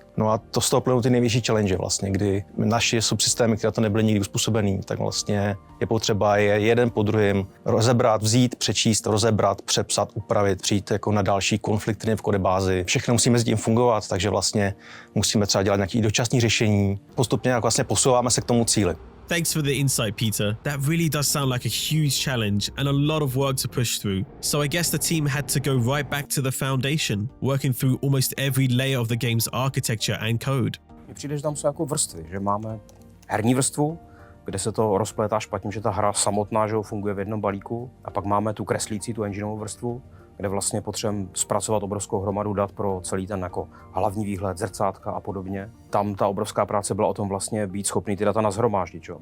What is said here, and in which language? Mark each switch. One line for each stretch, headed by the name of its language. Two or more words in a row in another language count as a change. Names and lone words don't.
Czech: No a to z toho plynou ty největší challenge vlastně, kdy naši subsystémy, které to nebyly nikdy uspůsobený, tak vlastně je potřeba je jeden po druhém rozebrat, vzít, přečíst, rozebrat, přepsat, upravit, přijít jako na další konflikty v kodebázi. Všechno musí mezi tím fungovat, takže vlastně musíme třeba dělat nějaké dočasné řešení. Postupně jako vlastně posouváme se k tomu cíli.
English: Thanks for the insight, Peter. That really does sound like a huge challenge and a lot of work to push through. So I guess the team had to go right back to the foundation, working through almost every layer of the game's architecture and code.
Czech: Mně přijde, že tam jsou jako vrstvy, že máme herní vrstvu, kde se to rozplétá špatně, že ta hra samotná, že funguje v jednom balíku, a pak máme tu kreslící, tu engineovou vrstvu, kde vlastně potřebujeme zpracovat obrovskou hromadu dat pro celý ten jako hlavní výhled, zrcátka a podobně. Tam ta obrovská práce byla o tom vlastně být schopný ty data nashromáždit, že?